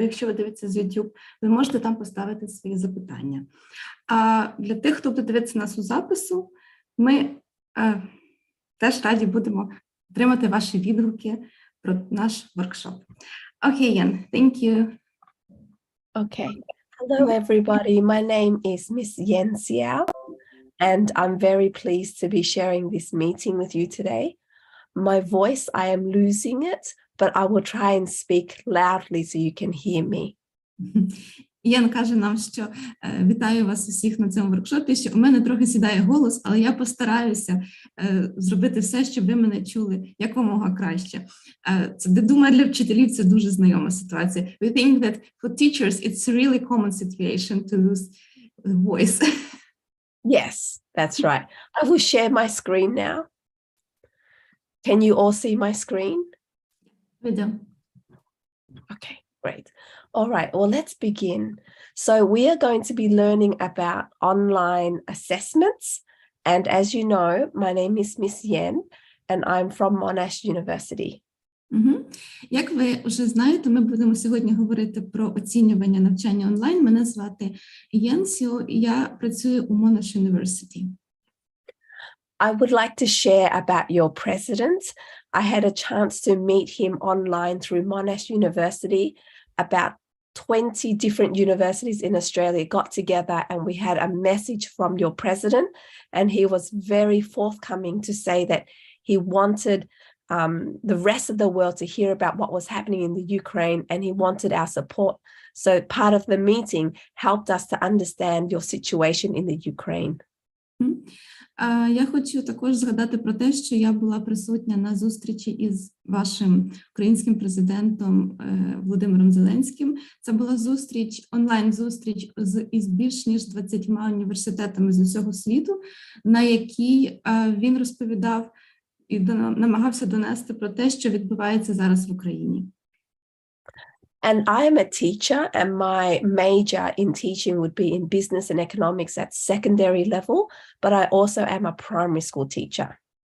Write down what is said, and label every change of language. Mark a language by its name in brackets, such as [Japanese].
[Ukrainian] Якщо ви дивитеся з YouTube, ви можете там поставити свої запитання. А для тих, хто буде дивитися нас у запису, ми теж раді будемо отримати ваші відгуки про наш воркшоп. [English] Окей, Йен, thank you. Okay. Hello, everybody. My name is Miss Yен Sіо, and I'm very pleased to be sharing this meeting with you today. My voice, I am losing it, but I will try and speak loudly so you can hear me. [Ukrainian] Йен каже нам, що вітаю вас усіх на цьому воркшопі, що у мене трохи сідає голос, але я постараюся зробити все, щоб ви мене чули якомога краще. Це, думаю, для вчителів це дуже знайома ситуація. [English] We think that for teachers it's a really common situation to lose the voice. Yes, that's right. I will share my screen now. Can you all see my screen? Video. Okay, great. All right, well, let's begin. So we are going to be learning about online assessments. And as you know, my name is Miss Yen, and I'm from Monash University. [Ukrainian] Як ви вже знаєте, ми будемо сьогодні говорити про оцінювання навчання онлайн. Мене звати Йен Сіо, і я працюю у Монаш Університеті. [English] I would like to share about your president. I had a chance to meet him online through Monash University. About 20 different universities in Australia got together and we had a message from your president, and he was very forthcoming to say that he wanted the rest of the world to hear about what was happening in the Ukraine, and he wanted our support. So part of the meeting helped us to understand your situation in the Ukraine. [Ukrainian] Я хочу також згадати про те, що я була присутня на зустрічі із вашим українським президентом Володимиром Зеленським. Це була зустріч, онлайн-зустріч із більш ніж 20 університетами з усього світу, на якій він розповідав і намагався донести про те, що відбувається зараз в Україні. [English] And I am a teacher, and my major in teaching would be in business and economics at secondary level, but I also am a primary school teacher.